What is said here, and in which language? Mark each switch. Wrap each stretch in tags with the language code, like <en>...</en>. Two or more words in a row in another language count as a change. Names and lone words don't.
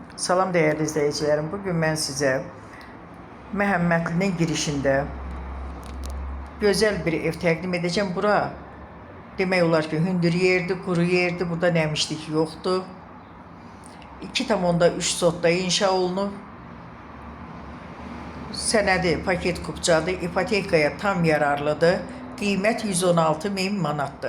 <az>Salam değerli izleyicilerim. Bugün ben size Məhəmmədlinin girişinde güzel bir ev təqdim edeceğim. Bura demək olar ki, hündür yerdi, quru yerdi. Burada nəmişlik yoxdur. 2,3 sotda inşa olunub. Sənədi paket kupçadır. İpotekaya tam yararlıdır. Qiymət 116.000 manatdır.</az>